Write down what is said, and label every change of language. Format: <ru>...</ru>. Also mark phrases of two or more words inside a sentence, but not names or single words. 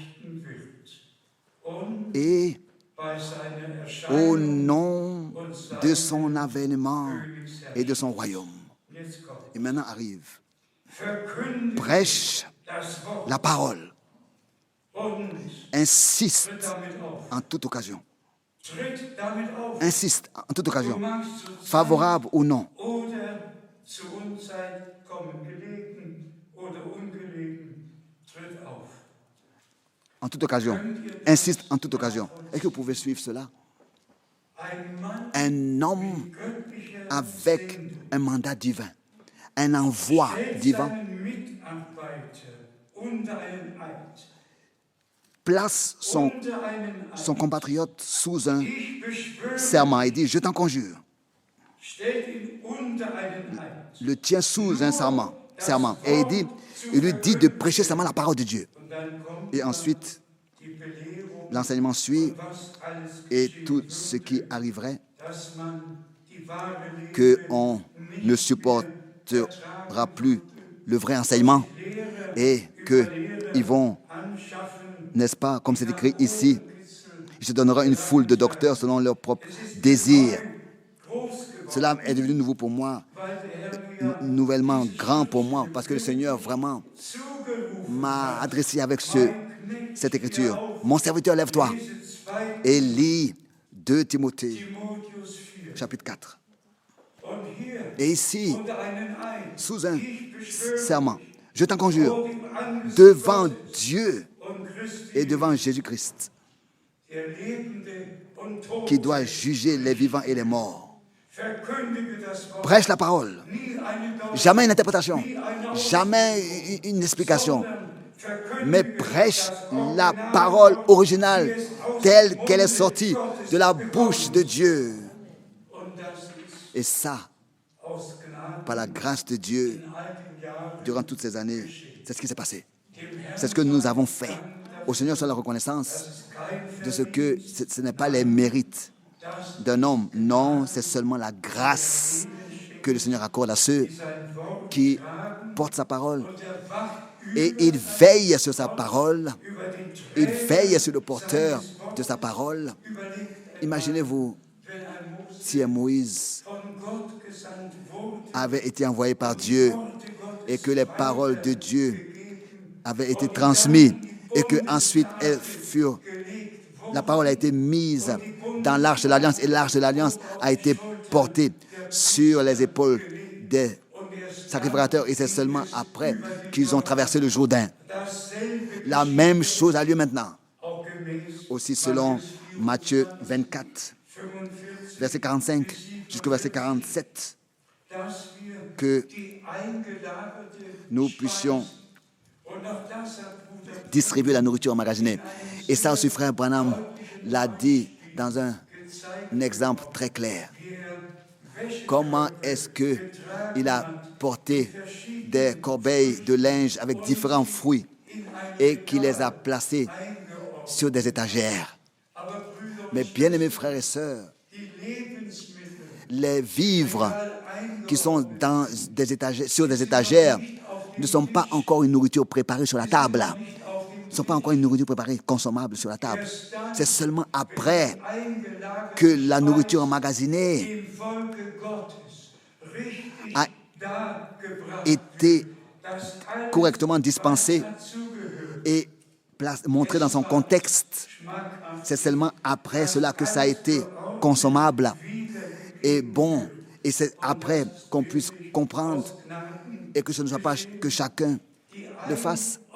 <fr>Et au nom de son avènement et de son royaume. Et maintenant arrive, prêche la parole, insiste en toute occasion</fr> <de>Tritt damit auf.</de> <fr>Insiste en toute occasion,</fr> <de>Du magst zur</de> <fr>favorable ou non.</fr> <de>oder zur Unzeit kommen, gelegen oder ungelegen, tritt auf.</de> <fr>En toute occasion. Insiste en toute occasion. Est-ce que vous pouvez suivre cela?</fr> <de>Ein Mann</de> <fr>Un homme</fr> <de>mit göttlicher</de> <fr>avec</fr> <de>Sendung</de> <fr>un mandat divin, un envoi</fr> <de>stellt</de> <fr>divin,</fr> <de>seinen Mitarbeiter unter einen Eid.</de> <fr>place</fr> <de>Unter einen</de> <fr>son</fr> <de>Eid.</de> <fr>compatriote sous un</fr> <de>Ich beschwöre,</de> <fr>serment et dit, je t'en conjure,</fr> <de>stellt ihn unter einen Eid.</de> <fr>le tient sous un serment. Et il lui dit de prêcher seulement la parole de Dieu.</fr> <de>Und dann kommt</de> <fr>Et ensuite,</fr> <de>die Belehrung,</de> <fr>l'enseignement suit</fr> <de>was alles</de> <fr>et</fr> <de>geschehen</de> <fr>tout</fr> <de>wird,</de> <fr>ce qui arriverait,</fr> <de>dass man die wahre Lehre</de> <fr>qu'on ne supportera plus le vrai enseignement et qu'ils vont,</fr> <de>anschaffen,</de> <fr>n'est-ce pas, comme c'est écrit ici, il se donnera une foule de docteurs selon leurs propres désirs.</fr> <de>groß geworden,</de> <fr>Cela est devenu nouveau pour moi,</fr> <de>weil der Herr mir</de> <fr>nouvellement grand pour moi, parce que le Seigneur vraiment</fr> <de>zugerufen</de> <fr>m'a adressé avec cette écriture. Mon serviteur, lève-toi</fr> <de>diese 2.</de> <fr>et lis 2 Timothée,</fr> <de>Timotheus 4.</de> <fr>chapitre 4.</fr> <de>Und hier,</de> <fr>Et ici,</fr> <de>unter einen Eid,</de> <fr>sous un</fr> <de>ich beschwöre</de> <fr>serment, je t'en conjure,</fr> <de>vor dem Angesicht</de> <fr>devant</fr> <de>Gottes</de> <fr>Dieu</fr> <de>und Christi,</de> <fr>et devant Jésus-Christ,</fr> <de>der Lebende und Tote,</de> <fr>qui doit juger les vivants et les morts.</fr> <de>verkündige das Wort,</de> <fr>Prêche la parole.</fr> <de>nie eine Deutung,</de> <fr>Jamais une interprétation,</fr> <de>nie eine</de> <fr>jamais une explication,</fr> <de>sondern verkündige</de> <fr>mais prêche</fr> <de>das</de> <fr>la</fr> <de>Original,</de> <fr>parole originale</fr> <de>wie es aus</de> <fr>telle</fr> <de>dem</de> <fr>qu'elle est</fr> <de>Munde</de> <fr>sortie</fr> <de>Gottes</de> <fr>de la</fr> <de>gekommen</de> <fr>bouche de Dieu.</fr> <de>Und das ist</de> <fr>Et ça,</fr> <de>aus Gnade</de> <fr>par la grâce de Dieu,</fr> <de>in all den Jahren</de> <fr>durant toutes ces années, c'est ce qui s'est passé.</fr> <de>dem Herrn.</de> <fr>C'est ce que nous avons fait. Au Seigneur soit la reconnaissance</fr> <de>Das ist kein</de> <fr>de ce que ce n'est pas les mérites d'un homme. Non, c'est seulement la grâce que le Seigneur accorde à ceux</fr> <de>sein Wort</de> <fr>qui portent sa parole.</fr> <de>und er wacht</de> <fr>Et il veille sur sa parole.</fr> <de>über den</de> <fr>Il</fr> <de>Träger,</de> <fr>veille sur le porteur de sa parole.</fr> <de>überlegt,</de> <fr>Imaginez-vous</fr> <de>wenn ein Mose</de> <fr>si un Moïse</fr> <de>von Gott gesandt wurde,</de> <fr>avait été envoyé par Dieu</fr> <de>Worte Gottes</de> <fr>et que les paroles de Dieu avaient été transmises et que ensuite elles furent, la parole a été mise dans l'arche de l'Alliance et l'arche de l'Alliance a été portée sur les épaules des sacrificateurs et c'est seulement après qu'ils ont traversé le Jourdain.</fr> <de>dasselbe</de> <fr>La même chose a lieu maintenant.</fr> <de>auch gemäß</de> <fr>Aussi selon Matthieu 24, 45, verset 45 jusqu'au verset 47,</fr> <de>dass wir</de> <fr>que</fr> <de>die eingelagerte</de> <fr>nous puissions</fr> <de>Speise, und auch das hat Bruder</de> <fr>distribuer la nourriture emmagasinée. Et ça aussi, frère Branham l'a dit dans un exemple très clair. Comment est-ce qu'il a porté des corbeilles de linge avec différents fruits et qu'il les a placés sur des étagères.</fr> <de>aber Brüder,</de> <fr>Mais bien aimés frères et sœurs,</fr> <de>die Lebensmittel</de> <fr>les vivres qui sont dans des étagères, sur des étagères ne sont pas encore une nourriture préparée sur la table. Ne sont pas encore une nourriture préparée, consommable sur la table. C'est seulement après</fr> <de>eingelagert</de> <fr>que la nourriture emmagasinée</fr> <de>im Volke Gottes richtig</de> <fr>a</fr> <de>dargebracht</de> <fr>été</fr> <de>dass alles</de> <fr>correctement dispensée</fr> <de>dazugehört.</de> <fr>et montrée dans son contexte. C'est seulement après cela que ça a été consommable et bon. Et c'est après qu'on puisse comprendre et que ce ne soit pas que chacun le fasse.</fr>